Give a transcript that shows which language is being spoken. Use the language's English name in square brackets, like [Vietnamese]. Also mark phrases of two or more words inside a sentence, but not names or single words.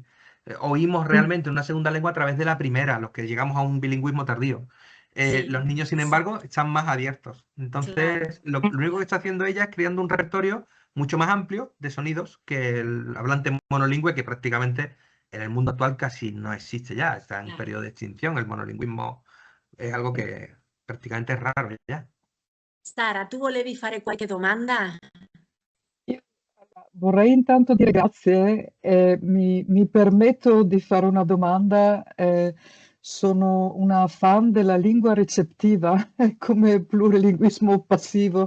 [Spanish] Oímos realmente una segunda lengua a través de la primera, los que llegamos a un bilingüismo tardío. Sí, Los niños, sin sí, embargo, están más abiertos. claro. Entonces, lo único que está haciendo ella es creando un repertorio mucho más amplio de sonidos que el hablante monolingüe, que prácticamente en el mundo actual casi no existe ya. Está en Claro. periodo de extinción. El monolingüismo [Italian] è algo che praticamente è raro già. Sara, tu volevi fare qualche domanda? Io vorrei intanto dire grazie, mi permetto di fare una domanda, sono una fan della lingua ricettiva come plurilinguismo passivo.